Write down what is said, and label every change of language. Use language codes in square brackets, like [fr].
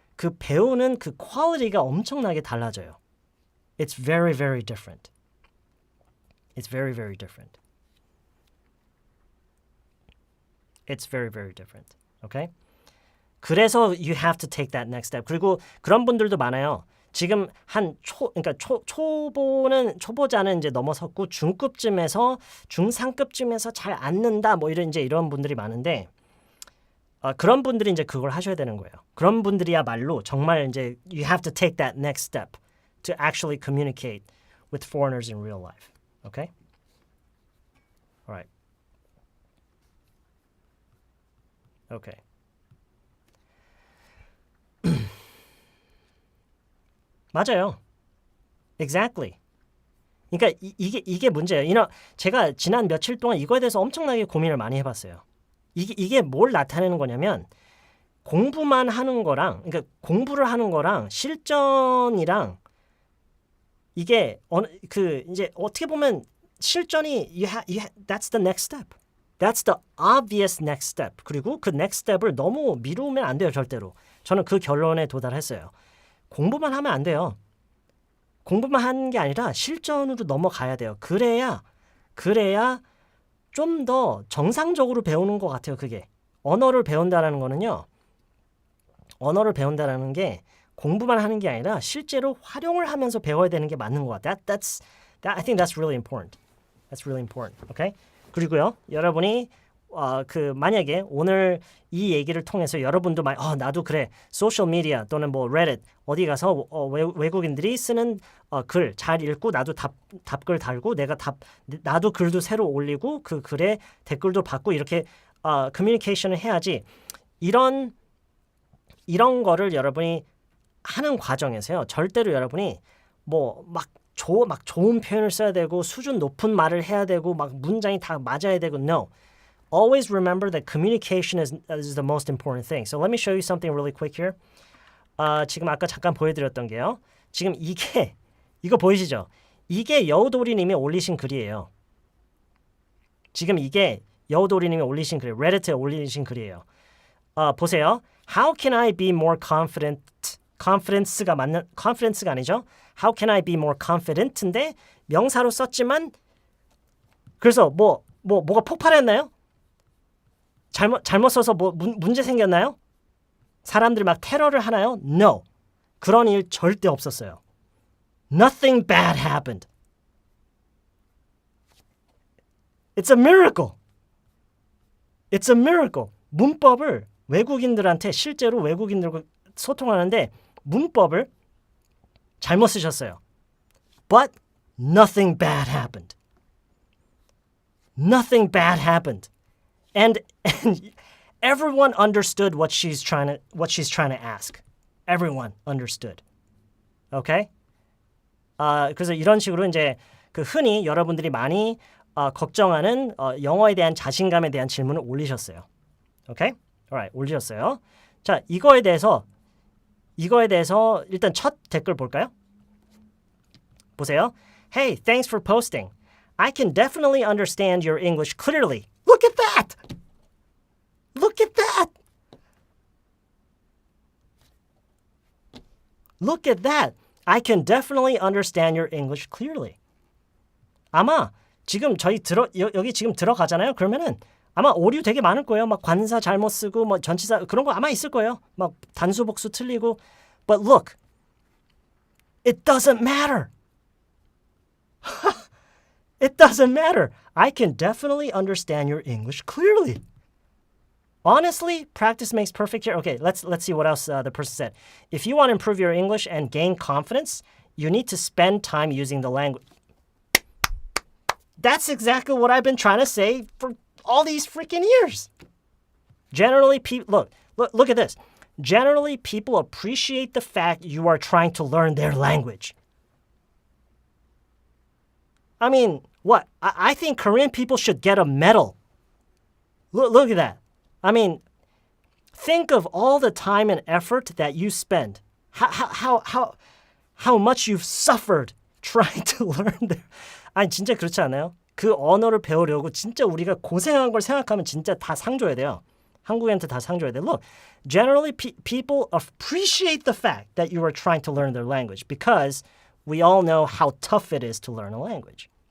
[ko] 그 배우는 그 퀄리티가 엄청나게 달라져요. [en] It's very, very different. It's very, very different. It's very, very different. Okay? [ko] 그래서 [en] you have to take that next step. [ko] 그리고 그런 분들도 많아요. 지금 그러니까 초보자는 이제 넘어섰고 중급쯤에서 중상급쯤에서 잘 안 는다 뭐 이런 분들이 많은데 그런 분들이 이제 그걸 하셔야 되는 거예요. 그런 분들이야말로 정말 이제 [en] you have to take that next step to actually communicate with foreigners in real life. Okay? All right. Okay. [ko] 맞아요. [en] Exactly. [ko] 그러니까 이게 문제예요. 제가 지난 며칠 동안 이거에 대해서 엄청나게 고민을 많이 해봤어요. 이게 뭘 나타내는 거냐면 공부만 하는 거랑 그러니까 공부를 하는 거랑 실전이랑 이게 이제 어떻게 보면 실전이 [en] that's the next step. That's the obvious next step. [ko] 그리고 그 next step을 너무 미루면 안 돼요, 절대로. 저는 그 결론에 도달했어요. 공부만 하면 안 돼요. 공부만 하는 게 아니라 실전으로 넘어가야 돼요. 그래야 좀 더 정상적으로 배우는 것 같아요. 그게 언어를 배운다라는 거는요. 언어를 배운다라는 게 공부만 하는 게 아니라 실제로 활용을 하면서 배워야 되는 게 맞는 것 같아요. [en] I think that's really important. That's really important. Okay? [ko] 그리고요, 여러분이 만약에 오늘 이 얘기를 통해서 여러분도 나도 그래 소셜 미디어 또는 뭐 레딧 어디 가서 외국인들이 쓰는 글 잘 읽고 나도 답글 달고 나도 글도 새로 올리고 그 글에 댓글도 받고 이렇게 커뮤니케이션을 해야지 이런 거를 여러분이 하는 과정에서요 절대로 여러분이 막 좋은 표현을 써야 되고 수준 높은 말을 해야 되고 막 문장이 다 맞아야 되고 no. [en] Always remember that communication is the most important thing. So let me show you something really quick here. [ko] 지금 아까 잠깐 보여드렸던 게요. 지금 이거 보이시죠? 이게 여우도리님이 올리신 글이에요. 지금 이게 여우도리님이 올리신 글이에요. 레딧에 올리신 글이에요. 보세요. [en] How can I be more confident? [ko] confidence가 아니죠. [en] How can I be more confident [ko] 인데 명사로 썼지만 그래서 뭐가 폭발했나요? 잘못 써서 문제 생겼나요? 사람들이 막 테러를 하나요? [en] No. [ko] 그런 일 절대 없었어요. [en] Nothing bad happened. It's a miracle. It's a miracle. [ko] 문법을 실제로 외국인들과 소통하는데 문법을 잘못 쓰셨어요. [en] But nothing bad happened. Nothing bad happened. And everyone understood what she's trying to ask. Everyone understood. Okay? [ko] 그래서 이런 식으로 이제 흔히 여러분들이 많이 걱정하는 영어에 대한 자신감에 대한 질문을 올리셨어요. [en] Okay? [ko] Alright, 올리셨어요. 자, 이거에 대해서 일단 첫 댓글 볼까요? 보세요. [en] Hey, thanks for posting. I can definitely understand your English clearly. Look at that! Look at that! Look at that! I can definitely understand your English clearly. [ko] 아마 지금 여기 지금 들어가잖아요. 그러면은 아마 오류 되게 많을 거예요. 막 관사 잘못 쓰고 뭐 전치사 그런 거 아마 있을 거예요. 막 단수 복수 틀리고. [en] But look, it doesn't matter. It doesn't matter. I can definitely understand your English clearly. Honestly, practice makes perfect here. Okay, let's see what else the person said. If you want to improve your English and gain confidence, you need to spend time using the language. That's exactly what I've been trying to say for all these freaking years. Generally, look at this. Generally, people appreciate the fact you are trying to learn their language. I mean, what? I think Korean people should get a medal. Look at that. I mean, think of all the time and effort that you spend. How much you've suffered trying to learn their. [ko] 아니 진짜 그렇지 않아요? 그 언어를 배우려고 진짜 우리가 고생한 걸 생각하면 진짜 다 상 줘야 돼요. 한국인한테 다 상 줘야 돼. [en] Look, generally people appreciate the fact that you are trying to learn their language because we all know how tough it is to learn a language.